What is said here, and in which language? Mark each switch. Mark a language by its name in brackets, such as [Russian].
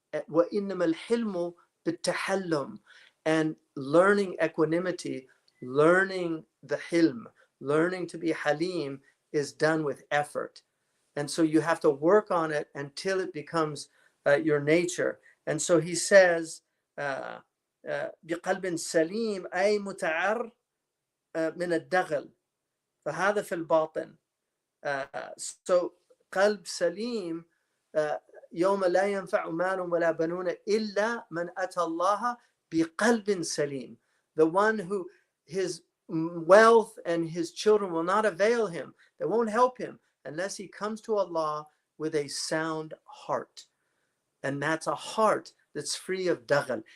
[Arabic] Wa innama al-hilmu bit-tahallum. [English] And learning equanimity, learning the hilm, learning to be halim is done with effort. And so you have to work on it until it becomes your nature. And so he says, [Arabic] بقلب سليم أي متعر من الدغل فهذا في الباطن. So قلب سليم يوم لا ينفع مال ولا بنون إلا من أتى الله بقلب سليم. [English] The one who his wealth and his children will not avail him, they won't help him unless he comes to Allah with a sound heart. And that's a heart that's free of daghal.